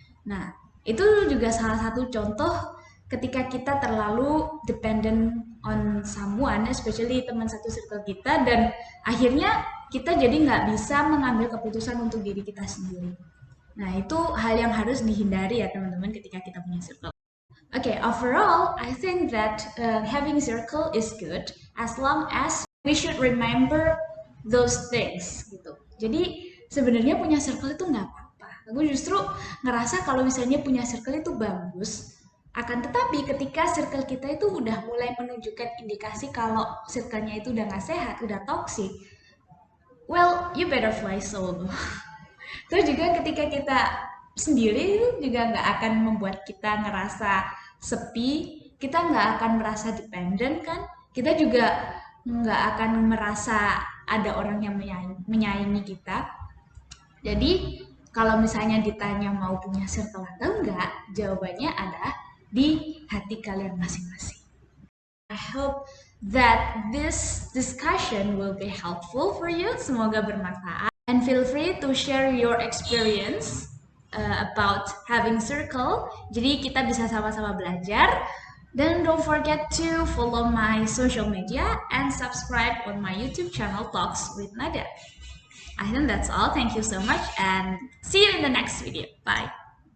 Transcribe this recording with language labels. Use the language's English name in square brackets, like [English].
[Indonesian] Nah, itu juga salah satu contoh ketika kita terlalu [English] dependent on someone, especially [Indonesian] teman satu circle kita, dan akhirnya kita jadi nggak bisa mengambil keputusan untuk diri kita sendiri. Nah, itu hal yang harus dihindari ya teman-teman ketika kita punya circle. [English] Okay, overall, I think that having circle is good as long as we should remember those things [Indonesian] gitu. Jadi sebenarnya punya circle itu nggak apa-apa. Aku justru ngerasa kalau misalnya punya circle itu bagus. Akan tetapi ketika circle kita itu udah mulai menunjukkan indikasi kalau circle-nya itu udah nggak sehat, udah toxic, [English] well, you better fly solo. [Indonesian] Terus juga ketika kita sendiri itu juga nggak akan membuat kita ngerasa sepi, kita nggak akan merasa dependent kan, kita juga nggak akan merasa ada orang yang menyayangi kita. Jadi kalau misalnya ditanya mau punya circle atau enggak, jawabannya adalah di hati kalian masing-masing. [English] I hope that this discussion will be helpful for you. [Indonesian] Semoga bermanfaat. [English] And feel free to share your experience about having circle. [Indonesian] Jadi kita bisa sama-sama belajar. Dan [English] don't forget to follow my social media and subscribe on my YouTube channel Talks with Nada. I think that's all. Thank you so much and see you in the next video. Bye.